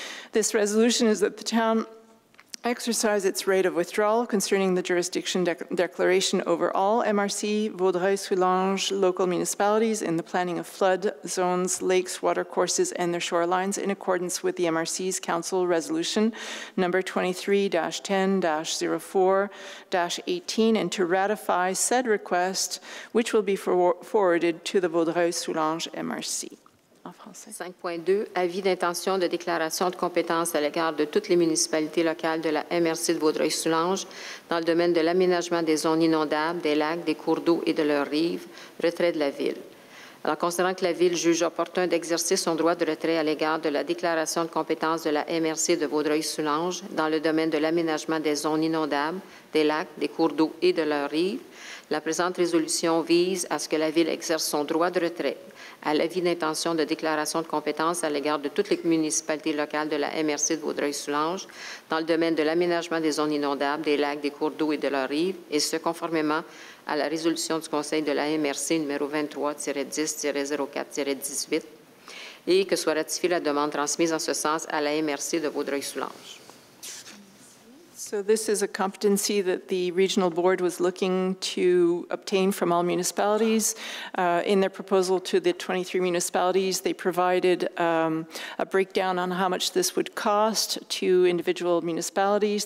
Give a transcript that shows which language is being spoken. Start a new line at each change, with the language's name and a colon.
English: This resolution is that the town exercise its right of withdrawal concerning the jurisdiction declaration over all MRC Vaudreuil-Soulanges local municipalities in the planning of flood zones, lakes, watercourses, and their shorelines in accordance with the MRC's Council Resolution number 23-10-04-18 and to ratify said request, which will be forwarded to the Vaudreuil-Soulanges MRC.
French: 5.2, avis d'intention de déclaration de compétence à l'égard de toutes les municipalités locales de la MRC de Vaudreuil-Soulanges dans le domaine de l'aménagement des zones inondables, des lacs, des cours d'eau et de leurs rives, retrait de la Ville. Alors, considérant que la Ville juge opportun d'exercer son droit de retrait à l'égard de la déclaration de compétence de la MRC de Vaudreuil-Soulanges dans le domaine de l'aménagement des zones inondables, des lacs, des cours d'eau et de leurs rives, la présente résolution vise à ce que la Ville exerce son droit de retrait à l'avis d'intention de déclaration de compétence à l'égard de toutes les municipalités locales de la MRC de Vaudreuil-Soulanges dans le domaine de l'aménagement des zones inondables, des lacs, des cours d'eau et de leurs rives, et ce, conformément à la résolution du Conseil de la MRC numéro 23-10-04-18, et que soit ratifiée la demande transmise en ce sens à la MRC de Vaudreuil-Soulanges.
English: So this is a competency that the regional board was looking to obtain from all municipalities. In their proposal to the 23 municipalities, they provided a breakdown on how much this would cost to individual municipalities.